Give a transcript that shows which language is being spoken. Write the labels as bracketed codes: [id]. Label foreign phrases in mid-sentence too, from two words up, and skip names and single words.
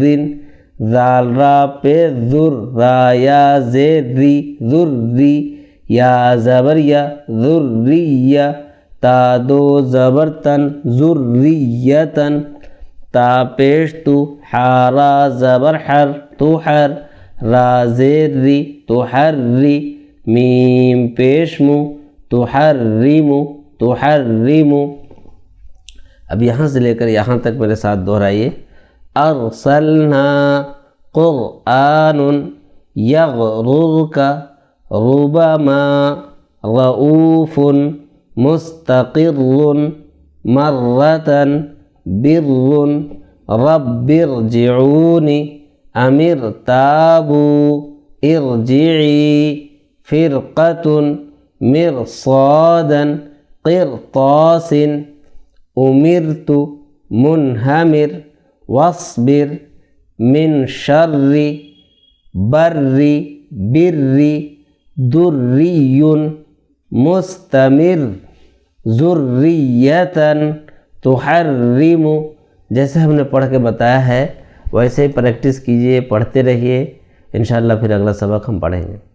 [ur] ذال را پیش ذر، را یا زیر ری ذری، یا زبر یا ذریہ، تا دو زبر تن ذریتن، تا پیش تو، حا زبر حر تحر، را زیر ری تحری، میم پیش مو تحرم تحرم۔ اب یہاں سے لے کر یہاں تک میرے ساتھ دہرائیے، [ar] ارسلنا قرآن یغررک ربما رؤوف مستقر مرة بر رب ارجعونی امر تابوا ارجعی فرقة مرصادا قرطاس امرت منہمر واصبر من شر بر بر دری مستمر ذریتن تحرم۔ [ur] جیسے ہم نے پڑھ کے بتایا ہے ویسے ہی پریکٹس کیجئے، پڑھتے رہیے، انشاءاللہ پھر اگلا سبق ہم پڑھیں گے۔